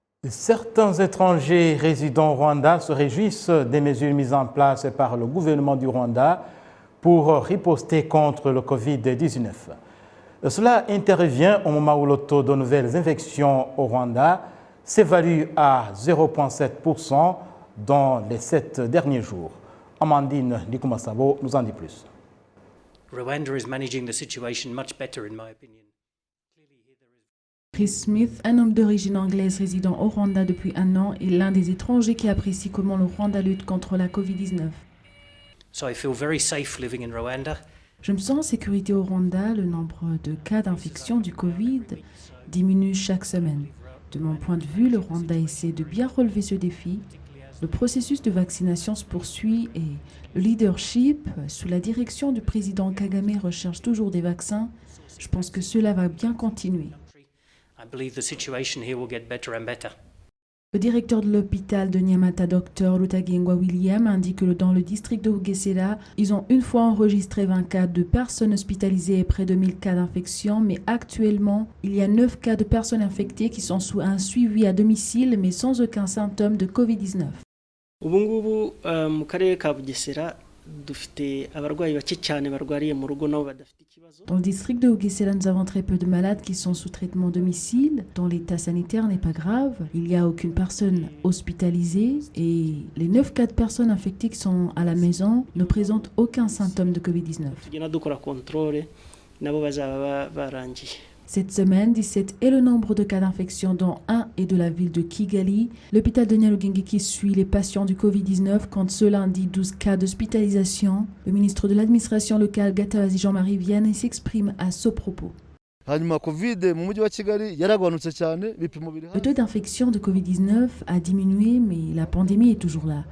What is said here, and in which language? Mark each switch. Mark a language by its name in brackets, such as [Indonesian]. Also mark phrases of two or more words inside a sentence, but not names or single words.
[French] Certains étrangers résidant au Rwanda se réjouissent des mesures mises en place par le gouvernement du Rwanda pour riposter contre le Covid-19. Cela intervient au moment où le taux de nouvelles infections au Rwanda s'évalue à 0,7% dans les 7 derniers jours. Amandine Nikumasabo nous en dit plus. [English] Rwanda is managing the situation much better, in my opinion. [French] Chris Smith, un homme d'origine anglaise résidant au Rwanda depuis 1 an, est l'un des étrangers qui apprécie comment le Rwanda lutte contre la Covid-19. [English] So I feel very safe living in Rwanda. [French] Je me sens en sécurité au Rwanda. Le nombre de cas d'infection du Covid diminue chaque semaine. De mon point de vue, le Rwanda essaie de bien relever ce défi. Le processus de vaccination se poursuit et le leadership, sous la direction du président Kagame, recherche toujours des vaccins. Je pense que cela va bien continuer. [English] I believe the situation here will get better and better. [French] Le directeur de l'hôpital de Nyamata, Dr Lutagengwa William, indique que dans le district de Bugesera, ils ont une fois enregistré 20 cas de personnes hospitalisées et près de 1000 cas d'infection, mais actuellement, il y a 9 cas de personnes infectées qui sont sous un suivi à domicile, mais sans aucun symptôme de Covid-19. [Kinyarwanda] ubu ngubu mu karere ka Bugesera dufite abarwayi bake cyane barwariye mu rugo nabo badafite ikibazo. [French] Dans le district de Bugesera, nous avons très peu de malades qui sont sous traitement domicile, dont l'état sanitaire n'est pas grave. Il n'y a aucune personne hospitalisée et les 9 cas de personnes infectées qui sont à la maison ne présentent aucun symptôme de Covid-19. [Kinyarwanda] Tugenda dukora contrôle nabo bazaba barangiye. [French] Cette semaine, 17 est le nombre de cas d'infection, dont 1 est de la ville de Kigali. L'hôpital de Nyarugenge qui suit les patients du Covid-19 compte ce lundi 12 cas d'hospitalisation. Le ministre de l'administration locale, Gatabazi Jean-Marie Vianney, s'exprime à ce propos. Le taux d'infection de Covid-19 a diminué, mais la pandémie est toujours là.